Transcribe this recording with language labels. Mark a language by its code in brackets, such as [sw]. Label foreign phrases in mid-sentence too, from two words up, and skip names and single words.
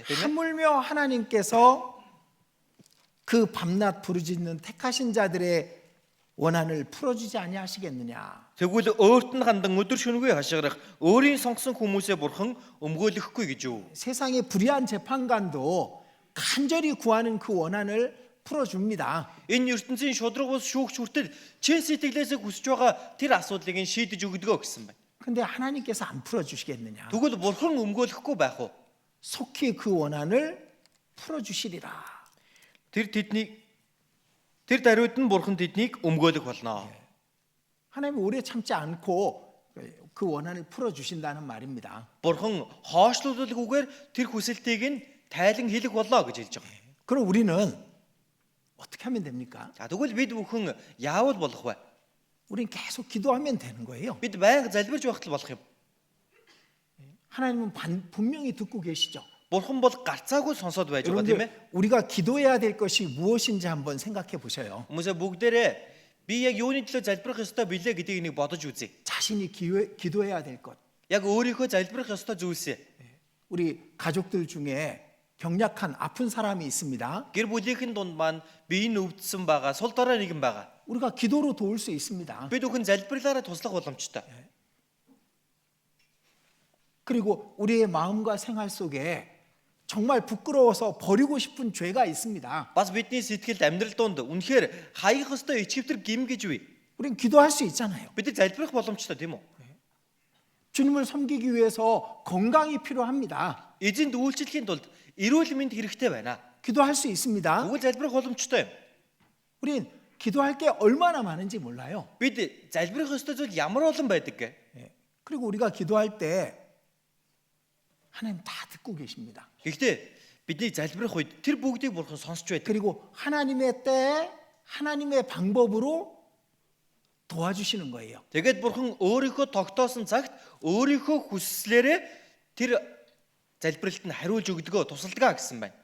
[mn] Тийм ээ. [ko] 하물며 하나님께서 그 밤낮 부르짖는 택하신 자들의 원한을 풀어주지 아니하시겠느냐. [mn] Тэгвэл өөрт нь хандан өдөр шөнөгүй хашгирах өөрийн сонгосон хүмүүсээ бурхан өмгөөлөхгүй гэж юу? [ko] 세상의 불의한 재판관도 간절히 구하는 그 원한을 풀어줍니다. [mn] Энэ ертөнцийн шудраг бус шүүгч хүртэл чин сэтгэлээсээ хүсэж байгаа тэр асуудлыг нь шийдэж өгдөгөө гэсэн байна. [ko] 근데 하나님께서 안 풀어주시겠느냐. [mn] Тэгвэл бурхан өмгөөлөхгүй байх уу? [ko] 속히 그 원한을 풀어주시리라. [mn] Тэр даруйд нь бурхан тэднийг өмгөөлөх болно. [ko] 하나님이 오래 참지 않고 그 원한을 풀어주신다는 말입니다. [mn] Бурхан хоошлуулалгүйгээр тэр хүсэлтийг нь тайлан хэлэх болоо гэж хэлж байгаа. [ko] 그럼 우리는 어떻게 하면 됩니까? [mn] За тэгвэл бид бүхэн яавал болох вэ? [ko] 우린 계속 기도하면 되는 거예요. [mn] Бид байнга залбирж байх л болох юм. [ko] 하나님은 분명히 듣고 계시죠. [mn] Бурхан бол гарцаагүй сонсоод байж байгаа тийм ээ. [ko] 여러분들 우리가 기도해야 될 것이 무엇인지 한번 생각해 보셔요. [mn] Хүмүүсээ бүгдээрээ би яг юуны төлөө залбирах ёстой билээ гэдгийг нэг бодож үзье. [ko] 자신이 기도해야 될 것. [mn] Яг өөрийнхөө залбирах ёстой зүйлсээ. [ko] 우리 가족들 중에 경약한 아픈 사람이 있습니다. [mn] Гэр бүлийнхэн дунд маань биеийн өвдсөн байгаа, сул дорой нэгэн байгаа. [ko] 우리가 기도로 도울 수 있습니다. [mn] Бид бүхэн залбирлаараа туслах боломжтой. [ko] 그리고 우리의 마음과 생활 속에 정말 부끄러워서 버리고 싶은 죄가 있습니다. [mn] Бас бидний сэтгэлд амьдрал донд үнэхээр хаях ёстой ичвэр гим гэж үе. [ko] 우린 기도할 수 있잖아요. [mn] Бид залбирах боломжтой тийм үү? [ko] 주님을 섬기기 위해서 건강이 필요합니다. [mn] Эзэнд үйлчлэхийн тулд эрүүл мэнд хэрэгтэй байна. [ko] 기도할 수 있습니다. [mn] Тэгвэл залбирах боломжтой юм. [ko] 우린 기도할 게 얼마나 많은지 몰라요. [mn] Бид залбирах ёстой зүйл ямар олон байдаг гэ? [ko] 예. 그리고 우리가 기도할 때 하나님 다 듣고 계십니다. [mn] Гэхдээ бидний залбирах үед тэр бүгдийг бурхан сонсч байдаг. [ko] 그리고 하나님의 때에 하나님의 방법으로 도와주시는 거예요. [mn] Тэгээд бурхан өөрийнхөө тогтоосон цагт өөрийнхөө хүслээрээ тэр залбиралд нь хариулж өгдөгөө тусалдгаа гэсэн байна.